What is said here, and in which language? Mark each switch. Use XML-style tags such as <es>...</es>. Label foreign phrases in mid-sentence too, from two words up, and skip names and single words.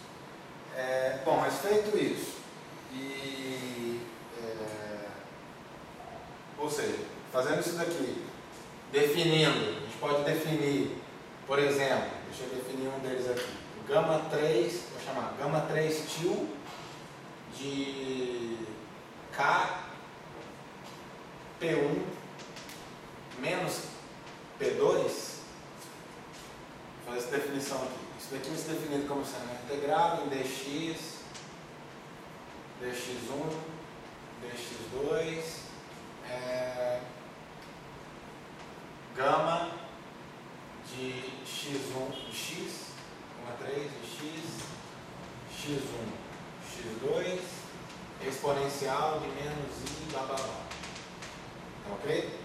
<pt>Bom, mas feito isso, ou seja, fazendo isso daqui, definindo, a gente pode definir, por exemplo, deixa eu definir um deles aqui, o gama 3, vou chamar gama 3 til de K P1 menos P2, vou fazer essa definição aqui. Isso daqui vai ser definido como sendo integral em dx, dx1, dx2, gama de x1, x, 3 de x, x1, x2, exponencial de menos i, blá blá blá. Tá ok?</pt>